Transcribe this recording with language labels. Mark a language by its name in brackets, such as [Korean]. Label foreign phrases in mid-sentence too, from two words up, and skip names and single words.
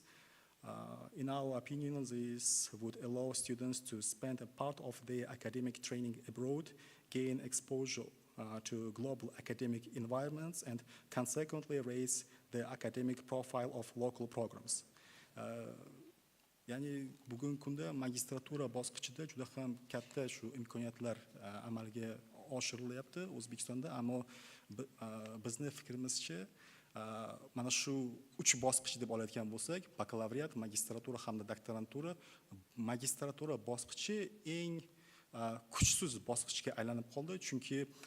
[English] In our opinion, this would allow students to spend a part of their academic training abroad, gain exposure to global academic environments, and consequently raise the academic profile of local programs. [Uzbek] Ya'ni bugungi kunda magistratura bosqichida juda ham katta shu imkoniyatlar amalga oshirilyapti O'zbekistonda, ammo bizni fikrimizcha mana shu 3 bosqich deb olayotgan bo'lsak, bakalavriat, magistratura hamda doktorantura, magistratura bosqichi eng kuchsiz bosqichga aylanib qoldi, chunki